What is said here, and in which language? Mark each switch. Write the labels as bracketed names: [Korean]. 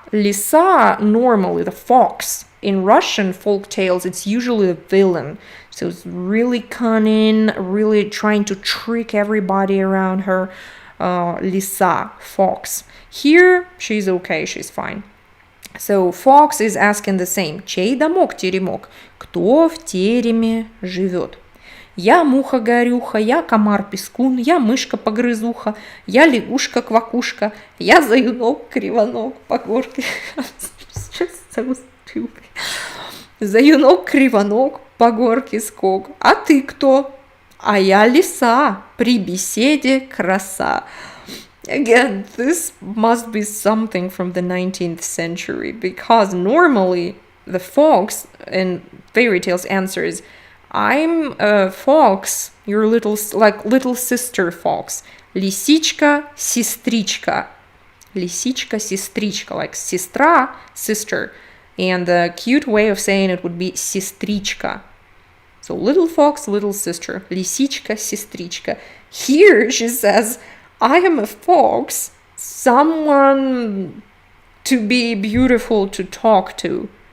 [English] Лиса, normally the fox. In Russian folk tales, it's usually a villain. So it's really cunning, really trying to trick everybody around her. Lisa, fox. Here, she's okay, she's fine. So fox is asking the same. [Russian] Чей домок теремок? Кто в тереме живет? Я муха-горюха, я комар-пескун, я мышка-погрызуха, я лягушка-квакушка, я заюнок-кривонок по горке. [English] Just so stupid. [Russian] Заюнок-кривонок по горке скок. А ты кто? А я лиса, при беседе краса. [English] Again, this must be something from the 19th century, because normally the fox in fairy tales answers, I'm a fox, your little sister fox. [Russian] Лисичка, сестричка. Лисичка, сестричка, like сестра, sister. [English] And the cute way of saying it would be сестричка. So little fox, little sister. [Russian] Лисичка, сестричка. [English] Here she says, I am a fox, someone to be beautiful to talk to.